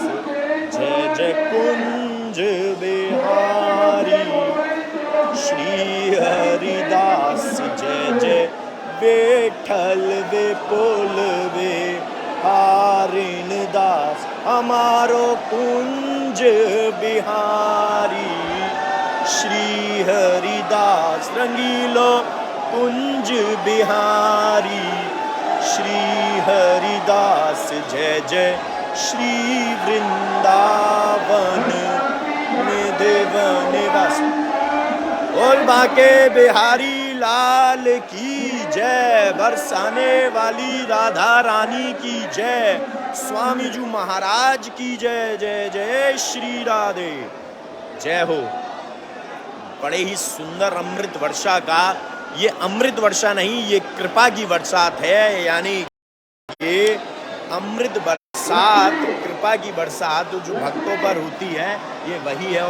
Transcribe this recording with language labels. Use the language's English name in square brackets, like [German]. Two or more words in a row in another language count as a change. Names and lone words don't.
[Hindi] जय जय कुंज बिहारी श्री हरिदास, जय जय विठल विपुल बिहारिन दास। हमारो कुंज बिहारी श्री हरिदास, रंगीलो कुंज बिहारी श्री हरिदास। जय जय श्री वृंदावन निधि वनवास। और बाके बिहारी लाल की जय, बरसाने वाली राधा रानी की जय, स्वामी जी महाराज की जय। जय जय श्री राधे, जय हो। बड़े ही सुंदर अमृत वर्षा का, ये अमृत वर्षा नहीं, ये कृपा की बरसात है, यानी ये अमृत बरसात, कृपा की बरसात जो भक्तों पर होती है, ये वही है।